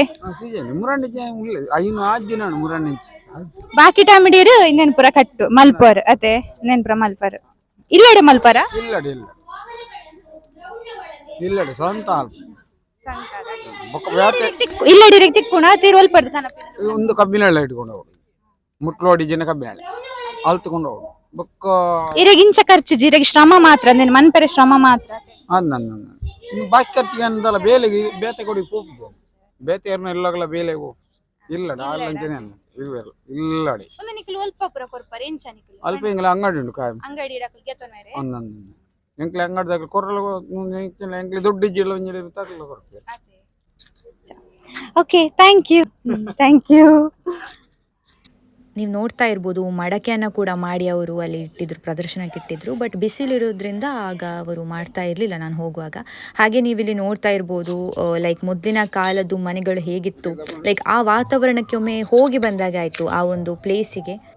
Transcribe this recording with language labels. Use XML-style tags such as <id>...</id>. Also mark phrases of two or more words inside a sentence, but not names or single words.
<tcy>ಸೀಸನ್ ಮುರಂಡಿ ಉಳ್ಳೆ ಐನು ಆದ್ ದಿನ ಮುರಂಡಿ ಬಾಕಿ ಟೈಮ್ ಹಿಡಿಯರು ಇನ್ನೇನ್ ಪುರ ಕಟ್ಟು ಮಲ್ಪರ್ ಅತೆ ಇನ್ನೇನ್ ಪುರ ಮಲ್ಪರ್ ಇಲ್ಲಡೆ ಮಲ್ಪರ ಇಲ್ಲಡಿ ಇಲ್ಲಡಿ ಸ್ವಂತ ಇಲ್ಲಡಿ ತಿಕ್ಕುಣ ತಿರುವಲ್ಪರ್ದು</tcy> <kn>ಒಂದು ಕಬ್ಬಿನಳ್ಳ ಇಟ್ಕೊಂಡು ಹೋಗಿ ಮುಟ್ಲೋಡಿ ಜನ ಕಬ್ಬಿನಳ್ಳಿ ಅಲ್ಲಿ ತಗೊಂಡು ಹೋಗಿ ಬೊಕ್ಕ</kn> <tcy>ಇರೆಗ್ ಇಂಚ ಖರ್ಚು ಇರೆಗ್ ಶ್ರಮ ಮಾತ್ರ ಅಂದೇನು ಮನ್ಪರೆ ಶ್ರಮ ಮಾತ್ರ ಬಾಕಿ ಖರ್ಚಿಗೆ ಅಂದಲ್ಲ ಬೇಲೆಗೆ ಬೇತೆ ಕೊಡಿ ಹೋಗ್ತದೆ ಬೇತೆ ಎಲ್ಲಗಲ ಬೇಲೆ ಇಲ್ಲಡ ಅಲ್ಲಂಚನೆ ಅಲ್ಲ ಇರುವೆಲ್ಲ ಇಲ್ಲಡಿ ಅಲ್ಪ ಇಂಗ್ಲ ಅಂಗಡಿ ಉಂಟು ಕಾಯ ಒಂದೊಂದು ಎಂಕ್ಲೆ ಅಂಗಡಿದಾಗ ಕೊರಲು ಎಂಕ್ಲೆ ದುಡ್ಡು ಇಜ್ಜಿಲ್ಲ ಒಂಜಿ ತಗಲ ಕೊಡ್ತೇವೆ.</tcy> <en>okay thank you.</en> <kn>ನೀವು ನೋಡ್ತಾ ಇರ್ಬೋದು ಮಡಕೆಯನ್ನು ಕೂಡ ಮಾಡಿ ಅವರು ಅಲ್ಲಿ ಇಟ್ಟಿದ್ರು, ಪ್ರದರ್ಶನಕ್ಕೆ ಇಟ್ಟಿದ್ರು. ಬಟ್ ಬಿಸಿಲಿರೋದ್ರಿಂದ ಆಗ ಅವರು ಮಾಡ್ತಾ ಇರಲಿಲ್ಲ ನಾನು ಹೋಗುವಾಗ. ಹಾಗೆ ನೀವಿಲ್ಲಿ ನೋಡ್ತಾ ಇರ್ಬೋದು ಲೈಕ್ ಮೊದಲಿನ ಕಾಲದ್ದು ಮನೆಗಳು ಹೇಗಿತ್ತು, ಲೈಕ್ ಆ ವಾತಾವರಣಕ್ಕೆ ಒಮ್ಮೆ ಹೋಗಿ ಬಂದಾಗ ಆಯಿತು ಆ ಒಂದು ಪ್ಲೇಸಿಗೆ.</kn>